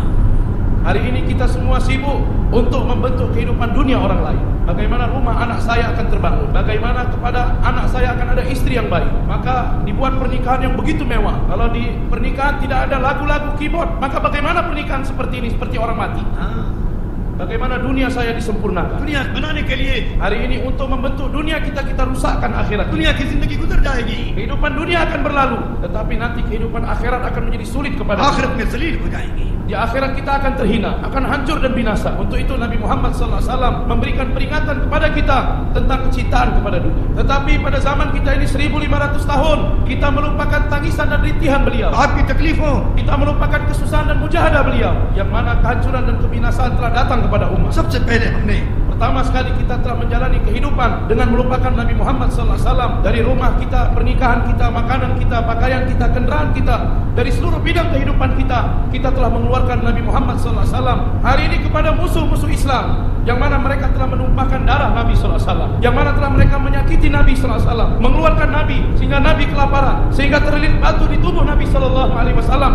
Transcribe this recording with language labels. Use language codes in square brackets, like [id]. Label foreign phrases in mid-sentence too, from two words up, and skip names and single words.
[id] Hari ini kita semua sibuk untuk membentuk kehidupan dunia orang lain. Bagaimana rumah anak saya akan terbangun, bagaimana kepada anak saya akan ada istri yang baik. Maka dibuat pernikahan yang begitu mewah. Kalau di pernikahan tidak ada lagu-lagu keyboard, maka bagaimana pernikahan seperti ini, seperti orang mati? Bagaimana dunia saya disempurnakan? [ur] دنیا بنانے کے لیے [id] Hari ini untuk membentuk dunia kita rusakkan akhirat. [ur] دنیا کی زندگی گزر جائے گی, [id] Kehidupan dunia akan berlalu, tetapi nanti kehidupan akhirat akan menjadi sulit kepada kita. [ur] آخرت میں ذلیل ہو جائے گی. [id] Di akhirat kita akan terhina, akan hancur dan binasa. Untuk itu Nabi Muhammad SAW memberikan peringatan kepada kita tentang kecintaan kepada dunia. Tetapi pada zaman kita ini 1500 tahun, kita melupakan tangisan dan rintihan beliau. [ur] آپ کی تکلیفوں, [id] Kita melupakan kesusahan dan mujahadah beliau, yang mana kehancuran dan kebinasaan telah datang kepada umat. [ur] سب سے پہلے ہم نے [id] Pertama sekali kita telah menjalani kehidupan dengan melupakan Nabi Muhammad SAW. Dari rumah kita, pernikahan kita, makanan kita, pakaian kita, kendaraan kita, dari seluruh bidang kehidupan kita telah mengeluarkan Nabi Muhammad SAW. Hari ini kepada musuh-musuh Islam, yang mana mereka telah menumpahkan darah Nabi SAW, yang mana telah mereka menyakiti Nabi SAW, mengeluarkan Nabi sehingga Nabi kelaparan, sehingga terlilit batu di tubuh Nabi SAW.